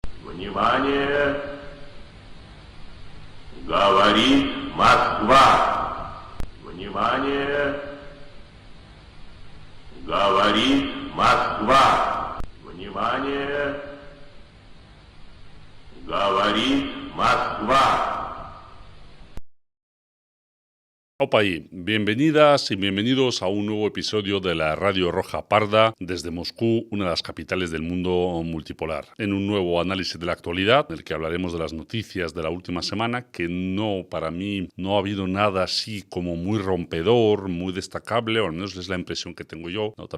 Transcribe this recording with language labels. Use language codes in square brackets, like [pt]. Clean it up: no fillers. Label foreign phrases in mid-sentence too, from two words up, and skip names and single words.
[ru] Внимание! Говорит Москва! Внимание! Говорит Москва! Внимание! Говорит Москва! [es] Opa ahí, bienvenidas y bienvenidos a un nuevo episodio de la Radio Roja Parda desde Moscú, una de las capitales del mundo multipolar. En un nuevo análisis de la actualidad, en el que hablaremos de las noticias de la última semana, que para mí no ha habido nada así como muy rompedor, muy destacable, o al menos es la impresión que tengo yo, ¿no?